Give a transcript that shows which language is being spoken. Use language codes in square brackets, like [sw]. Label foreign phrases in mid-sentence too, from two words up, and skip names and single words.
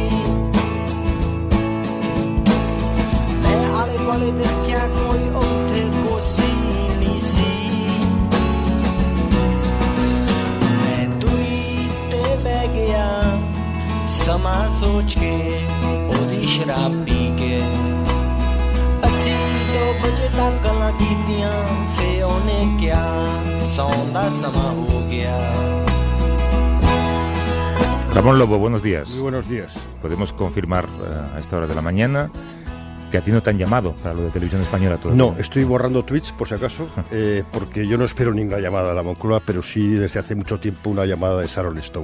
[pa] ਮੈਂ ਆਲੇ ਦੁਆਲੇ ਦੇਖਿਆ ਕੋਈ ਉੱਥੇ ਕੋਸੀ ਨਹੀਂ ਸੀ ਮੈਂ ਦੂਰੀ ਤੇ ਬਹਿ ਗਿਆ ਸਮਾਂ ਸੋਚ ਕੇ ਉਹਦੀ ਸ਼ਰਾਬ ਪੀ ਕੇ ਅਸੀਂ 2 ਵਜੇ ਤੱਕ ਗੱਲਾਂ ਕੀਤੀਆਂ ਫੇ ਉਹਨੇ ਕਿਹਾ ਸੌਣ ਦਾ ਸਮਾਂ ਹੋ ਗਿਆ [es] Ramón Lobo, buenos días. Muy buenos días. Podemos confirmar a esta hora de la mañana que a ti no te han llamado para lo de Televisión Española todavía. No, estoy borrando tweets por si acaso, porque yo no espero ninguna llamada a la Moncloa, pero sí desde hace mucho tiempo una llamada de Sharon Stone.